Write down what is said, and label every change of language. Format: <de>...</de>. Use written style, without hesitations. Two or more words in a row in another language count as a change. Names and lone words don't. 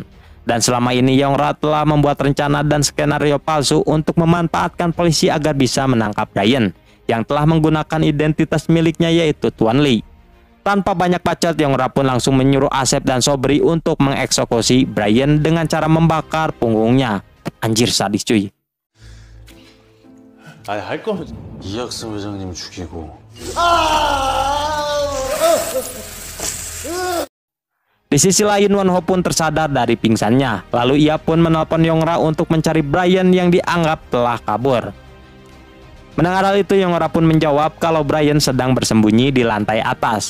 <id>Dan selama ini Yongra telah membuat rencana dan skenario palsu untuk memanfaatkan polisi agar bisa menangkap Brian, yang telah menggunakan identitas miliknya yaitu Tuan Lee. Tanpa banyak bacot, Yongra pun langsung menyuruh Asep dan Sobri untuk mengeksekusi Brian dengan cara membakar punggungnya. Anjir, sadis cuy.</id> <ko>아니 할 거면 이학승 회장님 죽이고</ko> <id>Di sisi lain, Won-ho pun tersadar dari pingsannya. Lalu ia pun menelpon Yongra untuk mencari Brian yang dianggap telah kabur. Mendengar hal itu, Yongra pun menjawab kalau Brian sedang bersembunyi di lantai atas.</id>